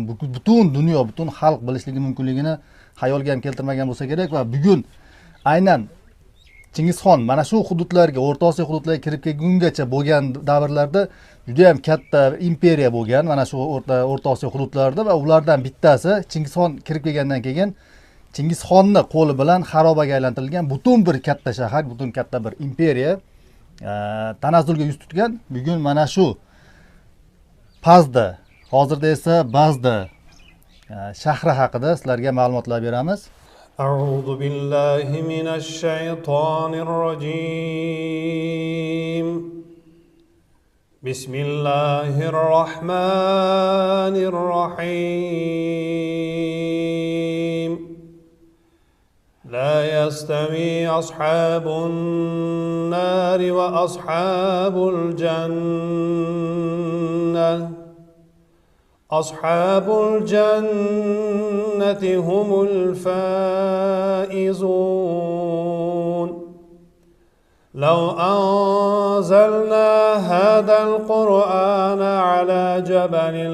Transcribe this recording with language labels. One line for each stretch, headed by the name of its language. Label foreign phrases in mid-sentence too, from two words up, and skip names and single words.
Uzbek: Butun dunyo, butun xalq bilishligi mumkinligini xayolga ham keltirmagan bo'lsa kerak va bugun aynan Chingizxon mana shu hududlarga, O'rta Osiyo hududlariga kirib kelgungacha bo'lgan davrlarda juda ham katta imperiya bo'lgan, mana shu O'rta Osiyo hududlarida va ulardan bittasi Chingizxon kirib kelgandan keyin Chingizxonni qo'li bilan xarobaga aylantirilgan butun bir katta shahar, butun katta bir imperiya tanazzulga yuz tutgan. Bugun mana shu Pazda, hozirda esa Bazda shahri haqida sizlarga ma'lumotlar beramiz.
Arabic: أعوذ بالله من الشيطان الرجيم بسم الله الرحمن الرحيم لا يستوي أصحاب النار وأصحاب الجنة أصحاب الجنة هم الفائزون لو أنزلنا هذا القرآن على جبل